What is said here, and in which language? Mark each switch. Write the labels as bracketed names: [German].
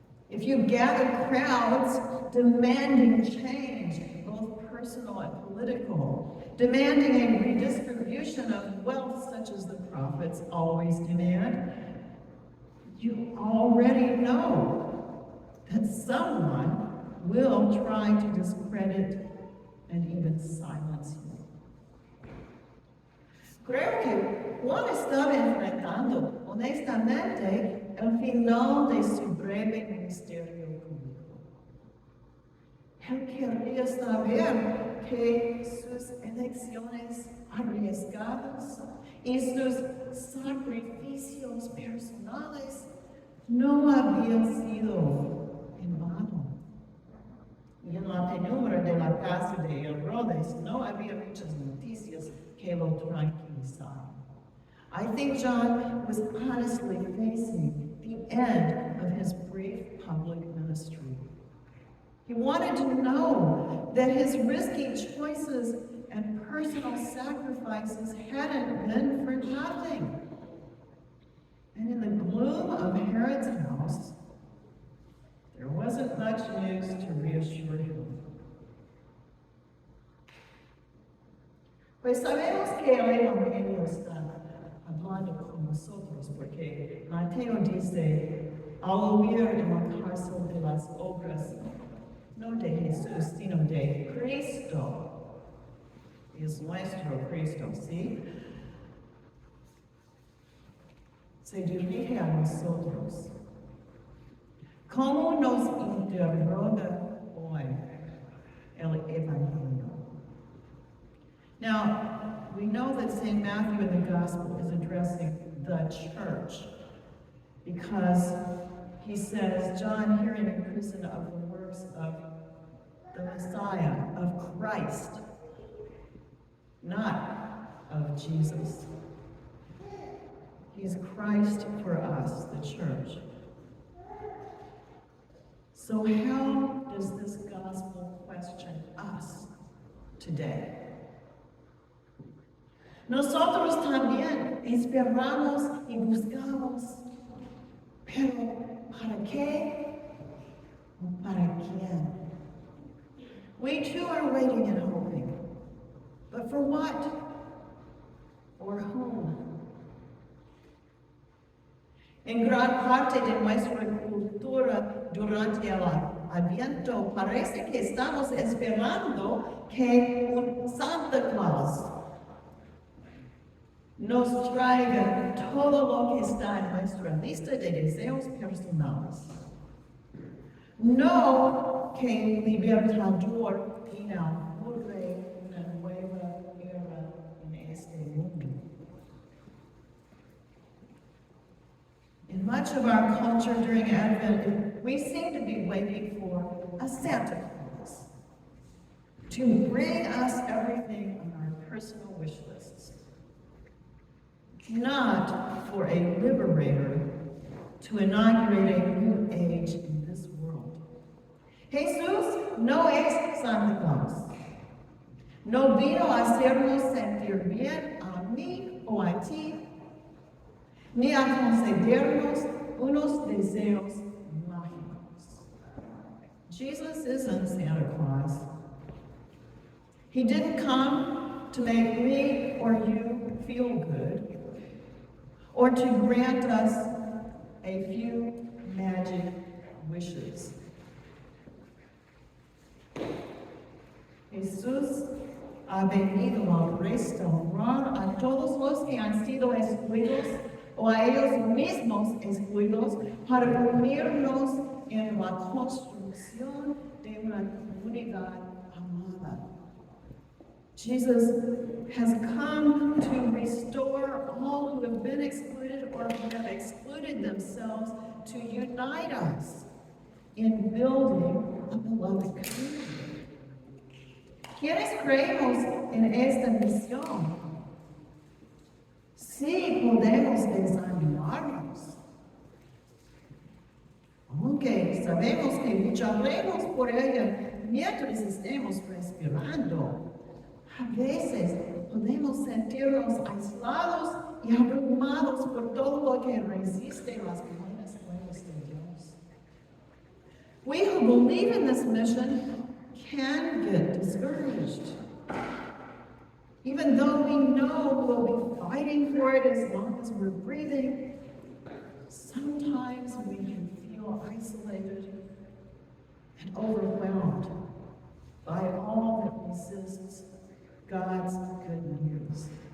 [English] If you gather crowds demanding change, both personal and political, demanding a redistribution of wealth such as the prophets always demand, you already know that someone will try to discredit and even silence you. [Spanish] Creo que Juan estaba enfrentando honestamente el final de su breve ministerio público. Él quería saber que sus elecciones arriesgadas y sus sacrificios personales no habían sido en vano. Y en la penumbra de la casa de Herodes no había muchas noticias que lo tranquilizaron. [English] I think John was honestly facing the end of his brief public ministry. He wanted to know that his risky choices and personal sacrifices hadn't been for nothing. And in the gloom of Herod's house, there wasn't much news to reassure him. [Spanish] Pues sabemos que el Evangelio está hablando con nosotros, porque Mateo dice, al oír en la cárcel de las obras, no de Jesús, sino de Cristo. Es nuestro Cristo, ¿sí? Se dirige a nosotros. ¿Cómo nos interroga hoy el Evangelio? [English] Now, we know that St. Matthew in the Gospel is addressing the church because he says, John, hearing in prison of the works of the Messiah, of Christ, not of Jesus. He's Christ for us, the church. So how does this gospel question us today? [Spanish] Nosotros también esperamos y buscamos, pero ¿para qué o para quién? [English] We too are waiting and hoping, but for what or whom? [Spanish] En gran parte de nuestra cultura durante el Adviento parece que estamos esperando que un Santa Claus nos traiga todo lo que está en nuestra lista de deseos personales. No que un libertador inaugure una nueva era en este mundo. [English] In much of our culture during Advent, we seem to be waiting for a Santa Claus to bring us everything on our personal wish lists, not for a liberator to inaugurate a new age in this world. [Spanish] Jesús no es Santa Claus. No vino a hacernos sentir bien a mí o a ti, ni a concedernos unos deseos mágicos. [English] Jesus isn't Santa Claus. He didn't come to make me or you feel good, or to grant us a few magic wishes. [Spanish] Jesús ha venido a restaurar a todos los que han sido excluidos o a ellos mismos excluidos para unirnos en la construcción de una comunidad amada. [English] Jesus has come to restore all who have been excluded or who have excluded themselves, to unite us in building a beloved community. [Spanish] ¿Quiénes creemos en esta misión? Sí podemos desanimarnos, aunque sabemos que lucharemos por ella mientras estemos respirando. A veces podemos sentirnos aislados y abrumados por todo lo que resiste las buenas nuevas de Dios. [English] We who believe in this mission can get discouraged. Even though we know we'll be fighting for it as long as we're breathing, sometimes we can feel isolated and overwhelmed by all that resists God's good news.